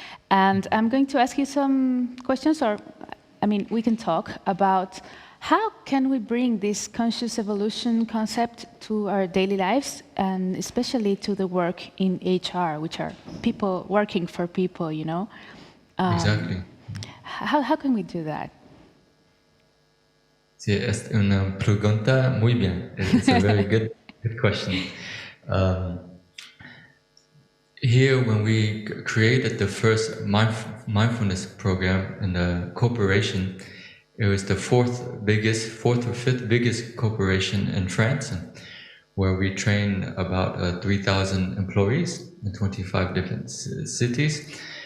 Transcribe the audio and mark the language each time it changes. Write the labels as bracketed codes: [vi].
[en] And I'm going to ask you some questions, or, I mean, we can talk about how can we bring this conscious evolution concept to our daily lives, and especially to the work in HR, which are people working for people, you know? Exactly. How can we do that? [es] Sí, es una pregunta muy bien. [en] It's a very good question. Here, when we created the first mindfulness program in the corporation. It was the fourth or fifth biggest corporation in France, where we train about 3,000 employees in 25 different cities.